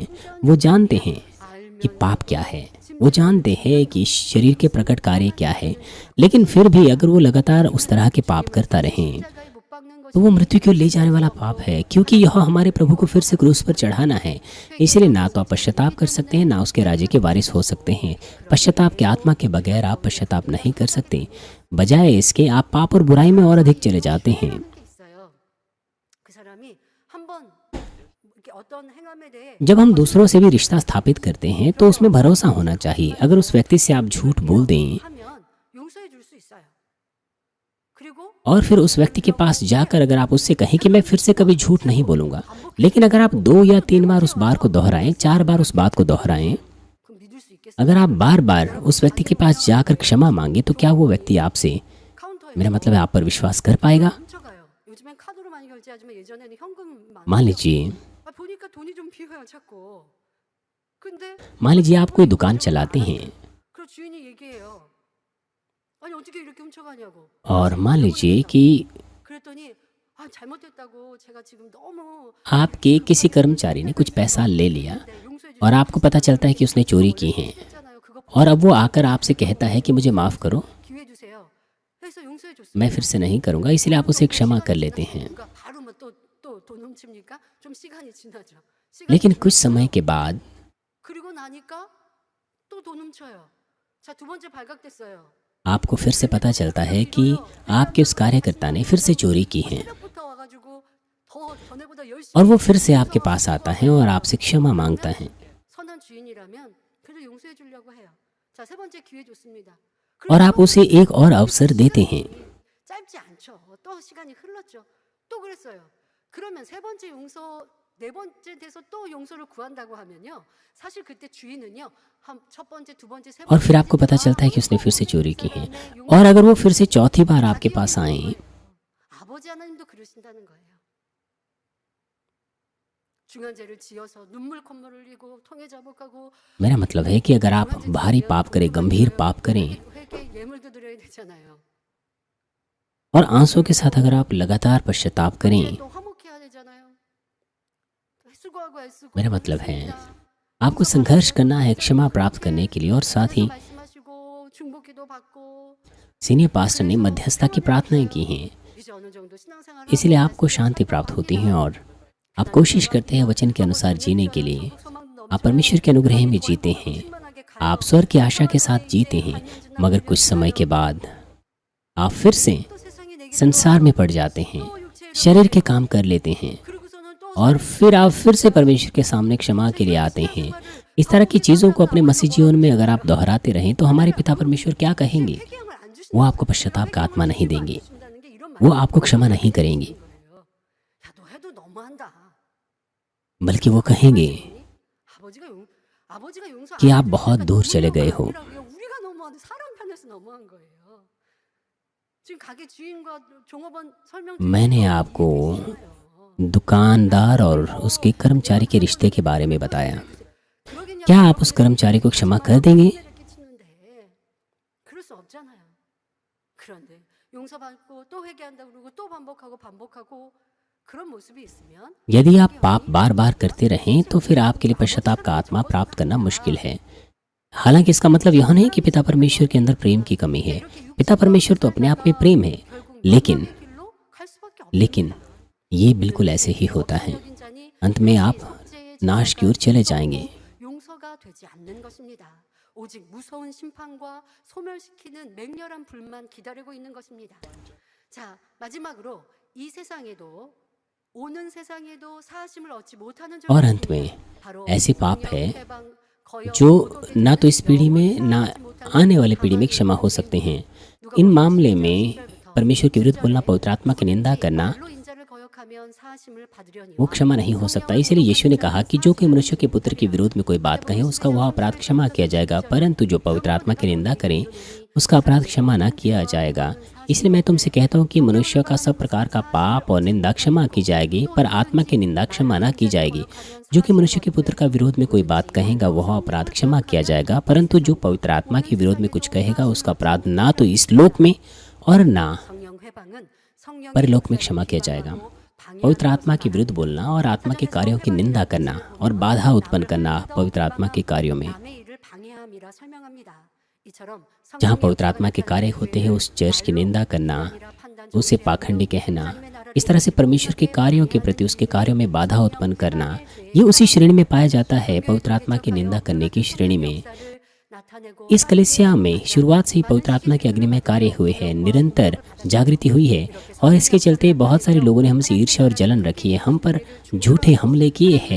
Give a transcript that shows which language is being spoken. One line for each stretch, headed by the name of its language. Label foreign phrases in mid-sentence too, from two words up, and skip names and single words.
Hindi: वो जानते हैं कि पाप क्या है, वो जानते हैं कि शरीर के प्रकट कार्य क्या है, लेकिन फिर भी अगर वो लगातार उस तरह के पाप करता रहें तो वो मृत्यु की ओर ले जाने वाला पाप है, क्योंकि यह हमारे प्रभु को फिर से क्रूस पर चढ़ाना है। इसलिए ना तो आप पश्चाताप कर सकते हैं, ना उसके राज्य के वारिस हो सकते हैं। पश्चाताप के आत्मा के बगैर आप पश्चाताप नहीं कर सकते। बजाय इसके आप पाप और बुराई में और अधिक चले जाते हैं।
Korean: 있어요. 그 사람이 한번 이렇게 어떤 행함에 대해
Hindi: जब हम दूसरों से भी रिश्ता स्थापित करते हैं तो उसमें भरोसा होना चाहिए। अगर उस व्यक्ति से आप झूठ बोल दें
Korean: 하면 용서해 줄 수 있어요. 그리고
Hindi: और फिर उस व्यक्ति के पास जाकर अगर आप उससे कहें कि मैं फिर से कभी झूठ नहीं बोलूंगा, लेकिन अगर आप 2 या 3 बार उस बार को दोहराएं, 4 बार उस बात को दोहराएं,
Korean: 그럼 믿을 수 있겠어요?
Hindi: अगर आप बार बार उस व्यक्ति के पास जाकर क्षमा मांगे, तो क्या वो व्यक्ति आपसे,
Korean: 카운터에
Hindi: मेरा मतलब है, आप पर विश्वास कर पाएगा?
Korean: 훔쳐가요. 요즘엔 카드로 많이 결제하지만 예전에는 현금 많이.
Hindi: मान लीजिए
Korean: 보니까 돈이 좀 비어요 자꾸. 근데
Hindi: आप कोई दुकान चलाते हैं
Korean: 그 주인이 얘기해요. 아니 어떻게 이렇게 훔쳐가냐고.
Hindi: और मान लीजिए कि
Korean: 그랬더니 아 잘못했다고 제가 지금 너무
Hindi: आपके किसी कर्मचारी ने कुछ पैसा ले लिया
Korean: 네, 용서해
Hindi: और आपको पता चलता है कि उसने चोरी की है,
Korean: 주셨잖아요. 그거
Hindi: और अब वो आकर आपसे कहता है कि मुझे माफ़ करो,
Korean: 기회 주세요. 그래서 용서해 줬어요.
Hindi: मैं फिर से नहीं करूँगा, इसलिए आप उसे क्षमा कर लेते हैं।
Korean: 그러니까 바로 뭐 또 돈 훔칩니까? 좀 시간이 지나죠. 시간이
Hindi: लेकिन
Korean: 지나죠.
Hindi: कुछ समय के बाद
Korean: 그리고 나니까 또 돈 훔쳐요. 자, 두 번째 발각됐어요.
Hindi: आपको फिर से पता चलता है कि आपके उस कार्यकर्ता ने फिर से चोरी की है,
Korean: 새벽부터 와가지고 더 전에보다 열심히
Hindi: और वो फिर से आपके पास आता है और आपसे क्षमा मांगता है,
Korean: 선한 주인이라면 그래도 용서해 주려고 해요. 자, 세 번째 기회 줬습니다.
Hindi: और आप उसे एक और अवसर देते हैं।
Korean: 짧지 않죠. 또 시간이 흘렀죠. 또 그랬어요. 그러면 세 번째 용서, 네 번째 돼서 또 용서를 구한다고 하면요. 사실 그때 주인은요. 한 첫 번째, 두 번째, 세
Hindi: और
Korean: 번째
Hindi: फिर आपको पता चलता है कि उसने फिर से चोरी की है, और अगर वो फिर से चौथी बार आपके पास आए
Korean: 아버지 하나님도 그러신다는 거예요. 중한 죄를 지어서 눈물 콧물 흘리고 통해 자복하고
Hindi: मेरा मतलब है कि अगर आप भारी पाप करें, गंभीर पाप करें
Korean: 회개 예물도 드려야 되잖아요.
Hindi: और आंसू के साथ अगर आप लगातार पश्चाताप करें,
Korean: 또 화목해야 되잖아요. 수고하고 애쓰고
Hindi: मेरा मतलब है आपको संघर्ष करना है क्षमा प्राप्त करने के लिए, और साथ ही
Korean: 말씀하시고 중보기도 받고
English: senior pastor
Hindi: ने मध्यस्थता की प्रार्थनाएं की हैं।
Korean: 이제 어느 정도 신앙생활을
Hindi: इसलिए
Korean: 하고
Hindi: आपको शांति प्राप्त होती है और आप कोशिश करते हैं वचन के अनुसार जीने के लिए। आप परमेश्वर के अनुग्रह में जीते हैं, आप स्वर्ग की आशा के साथ जीते हैं, मगर कुछ समय के बाद आप फिर से संसार में पड़ जाते हैं, शरीर के काम कर लेते हैं और फिर आप फिर से परमेश्वर के सामने क्षमा के लिए आते हैं। इस तरह की चीज़ों को अपने मसीह जीवन में अगर आप दोहराते रहें तो हमारे पिता परमेश्वर क्या कहेंगे? वो आपको पश्चाताप का आत्मा नहीं देंगे, वो आपको क्षमा नहीं करेंगे,
Korean: 야, 너 해도 너무한다.
Hindi: बल्कि वो कहेंगे
Korean: 아버지가 용서
Hindi: कि
Korean: 안
Hindi: आप
Korean: 해주니까
Hindi: बहुत दूर चले गए हो।
Korean: 우리가 너무한데 사람 편에서 너무한 거예요. 지금 가게 주인과 종업원 설명
Hindi: मैंने आपको दुकानदार और उसके कर्मचारी के रिश्ते के बारे में बताया। क्या आप उस कर्मचारी को क्षमा कर देंगे?
Korean: 그럴 수 없잖아요. 그런데 용서받고 또 회개한다고 그러고 또 반복하고 그런 모습이 있으면
Hindi: यदि आप पाप बार बार करते रहें तो फिर आपके लिए पश्चाताप का आत्मा प्राप्त करना मुश्किल है। हालांकि इसका मतलब यह नहीं कि पिता परमेश्वर के अंदर प्रेम की कमी है। पिता परमेश्वर तो अपने आप में प्रेम है, लेकिन
Korean: 길로 갈 수밖에 없어요.
Hindi: लेकिन ये बिल्कुल ऐसे ही होता है। अंत में आप नाश की ओर चले जाएंगे।
Korean: 용서가 되지 않는 것입니다. 오직 무서운 심판과 소멸시키는 맹렬한 불만 기다리고 있는 것입니다. 자, 마지막으로 이 세상에도 오는 세상에도 사하심을 얻지 못하는
Hindi: और
Korean: 적이
Hindi: अंत में
Korean: 바로
Hindi: ऐसे पाप है
Korean: 해방, 거역,
Hindi: जो
Korean: 모독,
Hindi: ना तो इस पीढ़ी में ना आने वाली पीढ़ी में क्षमा हो सकते हैं। इन मामले में परमेश्वर के विरुद्ध बोलना, पवित्र आत्मा की निंदा करना,
Korean: 말로 인자를 거역하면 사하심을 받으려니와
Hindi: वो क्षमा नहीं हो सकता। इसलिए यीशु ने कहा कि जो कोई मनुष्य के पुत्र के विरोध में कोई बात कहे उसका वह अपराध क्षमा किया जाएगा, परंतु जो पवित्र आत्मा की निंदा करे उसका अपराध क्षमा न किया जाएगा। इसलिए मैं तुमसे कहता हूँ कि मनुष्य का सब प्रकार का पाप और निंदा क्षमा की जाएगी, पर आत्मा की निंदा क्षमा न की जाएगी। जो कि मनुष्य के पुत्र का विरोध में कोई बात कहेगा वह अपराध क्षमा किया जाएगा, परंतु जो पवित्र आत्मा के विरोध में कुछ कहेगा उसका अपराध ना तो इस लोक में और ना
Korean: 성령 회방은 성령의
Hindi: परलोक में क्षमा किया जाएगा। पवित्र आत्मा के विरुद्ध बोलना और आत्मा के कार्यों की निंदा करना और बाधा उत्पन्न करना पवित्र आत्मा के कार्यों में,
Korean: 남의 일을 방해함이라 설명합니다. 이처럼
Hindi: जहाँ पवित्र आत्मा के कार्य होते हैं उस चर्च की निंदा करना, उसे पाखंडी कहना, इस तरह से परमेश्वर के कार्यों के प्रति उसके कार्यों में बाधा उत्पन्न करना, ये उसी श्रेणी में पाया जाता है, पवित्र आत्मा की निंदा करने की श्रेणी में। इस कलीसिया में शुरुआत से ही पवित्र आत्मा के अग्निमय कार्य हुए हैं, निरंतर जागृति हुई है और इसके चलते बहुत सारे लोगों ने हमसे ईर्ष्या और जलन रखी है, हम पर झूठे हमले किए हैं।